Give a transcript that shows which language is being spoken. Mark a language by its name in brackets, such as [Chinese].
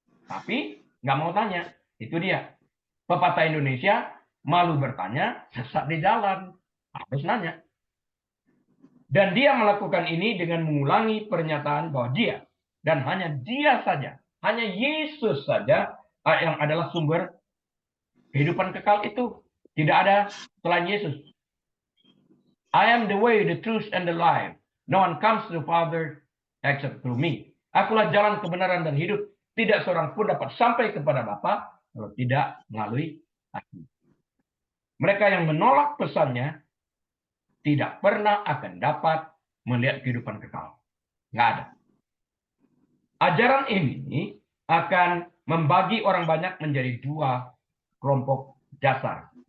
[Indonesian] Tapi nggak mau tanya, itu dia. Pepatah Indonesia, malu bertanya, sesat di jalan. Harus nanya. Dan dia melakukan ini dengan mengulangi pernyataan bahwa dia, dan hanya dia saja, hanya Yesus saja yang adalah sumber kehidupan kekal itu. Tidak ada selain Yesus. [English] I am the way, the truth, and the life. No one comes to the Father except through me. [Indonesian] Akulah jalan kebenaran dan hidup. Tidak seorang pun dapat sampai kepada Bapa kalau tidak melalui aku. Mereka yang menolak pesannya tidak pernah akan dapat melihat kehidupan kekal. Nggak ada. Ajaran ini akan membagi orang banyak menjadi dua kelompok dasar.